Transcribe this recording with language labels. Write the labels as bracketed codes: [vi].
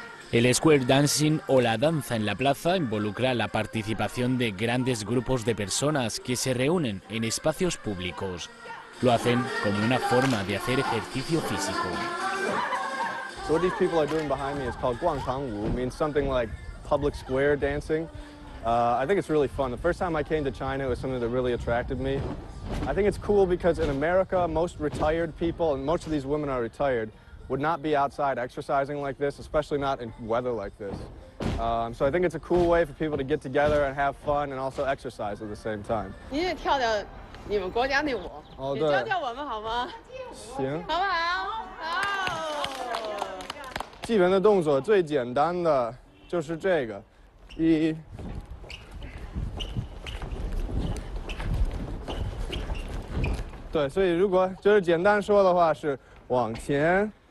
[es] El square dancing o la danza en la plaza involucra la participación de grandes grupos de personas que se reúnen en espacios públicos. Lo hacen como una forma de hacer ejercicio físico. [en] So what these people are doing behind me is called 广场舞, means something like public square dancing. I think it's really fun. The first time I came to China, it was something that really attracted me. I think it's cool because in America, most retired people, and most of these women are retired, would not be outside exercising like this, especially not in weather like this. So I think it's a cool way for people to get together and have fun and also exercise at the same time. [zh] 你也跳你们国家的舞，也教教我们好吗？行，好不好？好。基本的动作最简单的就是这个，对，所以如果就是简单说的话是往前。